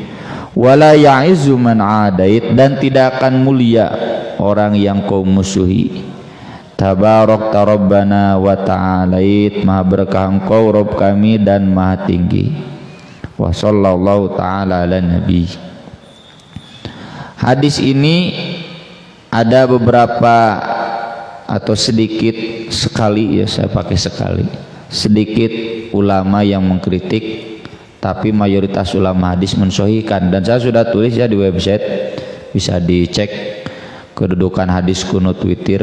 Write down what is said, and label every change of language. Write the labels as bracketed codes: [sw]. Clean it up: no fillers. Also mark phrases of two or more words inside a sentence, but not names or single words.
[ar] ولا يعز من عاديت, [id] dan tidak akan mulia orang yang kau musuhi. [ar] تباركت ربنا وتعاليت, [id] maha berkah engkau Rabb kami dan maha tinggi. [ar] وصلى الله تعالى على النبي. [id] Hadis ini ada beberapa atau sedikit sekali, ya saya pakai sekali, sedikit ulama yang mengkritik, tapi mayoritas ulama hadis mensahihkan, dan saya sudah tulis ya di website, bisa dicek kedudukan hadis kunut witir.